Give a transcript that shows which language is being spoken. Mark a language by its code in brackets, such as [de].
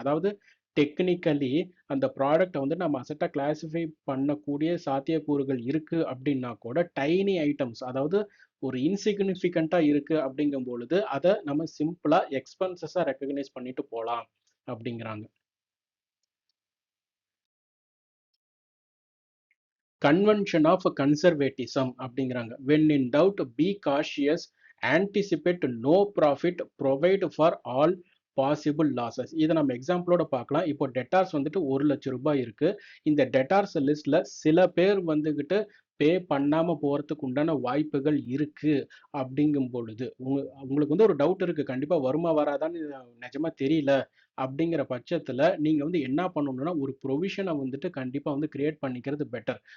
[ta] அதாவது டெக்னிக்கலி அந்த ப்ராடக்டை வந்து நம்ம அசட்டா கிளாசிஃபை பண்ணக்கூடிய சாத்தியக்கூறுகள் இருக்கு அப்படின்னா கூட டைனி ஐட்டம்ஸ், அதாவது ஒரு இன்சிக்னிஃபிகண்டா இருக்கு அப்படிங்கும் பொழுது அதை நம்ம சிம்பிளா எக்ஸ்பென்சஸா ரெக்கக்னைஸ் பண்ணிட்டு போலாம் அப்படிங்கிறாங்க. கன்வென்ஷன் ஆஃப் கன்சர்வேட்டிசம் அப்படிங்கிறாங்க. [en] When in doubt be cautious, anticipate no profit, provide for all possible losses. [ta] இதை நம்ம எக்ஸாம்பிளோட பார்க்கலாம். இப்போ டெட்டார்ஸ் வந்துட்டு 1,00,000 ரூபாய் இருக்கு. இந்த டெட்டார்ஸ் லிஸ்ட்ல சில பேர் வந்துகிட்டு பே பண்ணாம போறதுக்கு உண்டான வாய்ப்புகள் இருக்கு அப்படிங்கும் பொழுது உங்களுக்கு வந்து ஒரு டவுட் இருக்கு, கண்டிப்பா வருமா வராதான்னு நிஜமா தெரியல அப்படிங்கிற பட்சத்துல நீங்க வந்து என்ன பண்ணணும்னா ஒரு ப்ரொவிஷனை வந்துட்டு கண்டிப்பா வந்து கிரியேட் பண்ணிக்கிறது பெட்டர்.